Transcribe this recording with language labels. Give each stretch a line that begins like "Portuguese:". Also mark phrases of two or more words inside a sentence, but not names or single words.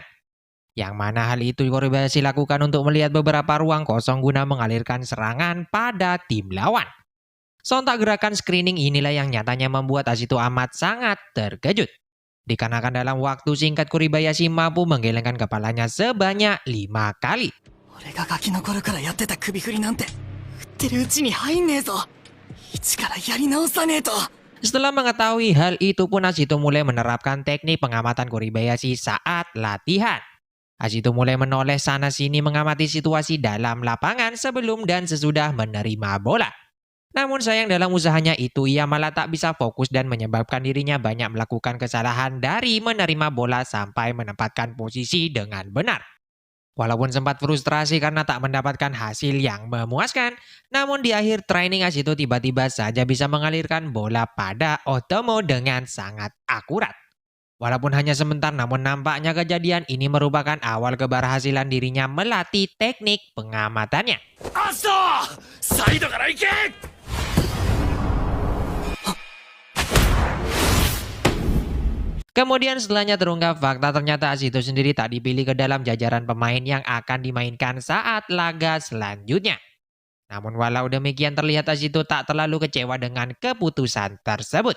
Indonesian: Yang mana hal itu Kuribayashi lakukan untuk melihat beberapa ruang kosong guna mengalirkan serangan pada tim lawan. Sontak gerakan screening inilah yang nyatanya membuat Ashito amat sangat terkejut. Dikarenakan dalam waktu singkat Kuribayashi mampu menggelengkan kepalanya sebanyak 5 kali.
Japanese: 俺がガキの頃からやってた首振りなんて振ってるうちに入んねえぞ。一からやり直さねえと。
Indonesian: Setelah mengetahui hal itu pun Ashito mulai menerapkan teknik pengamatan Kuribayashi saat latihan. Ashito mulai menoleh sana sini mengamati situasi dalam lapangan sebelum dan sesudah menerima bola. Namun sayang dalam usahanya itu ia malah tak bisa fokus dan menyebabkan dirinya banyak melakukan kesalahan dari menerima bola sampai menempatkan posisi dengan benar. Walaupun sempat frustrasi karena tak mendapatkan hasil yang memuaskan, namun di akhir training Ashito tiba-tiba saja bisa mengalirkan bola pada Otomo dengan sangat akurat. Walaupun hanya sebentar, namun nampaknya kejadian ini merupakan awal keberhasilan dirinya melatih teknik pengamatannya.
Japanese: アシトサイドから行け
Indonesian: Kemudian setelahnya terungkap fakta ternyata Ashito sendiri tak dipilih ke dalam jajaran pemain yang akan dimainkan saat laga selanjutnya. Namun walau demikian terlihat Ashito tak terlalu kecewa dengan keputusan tersebut.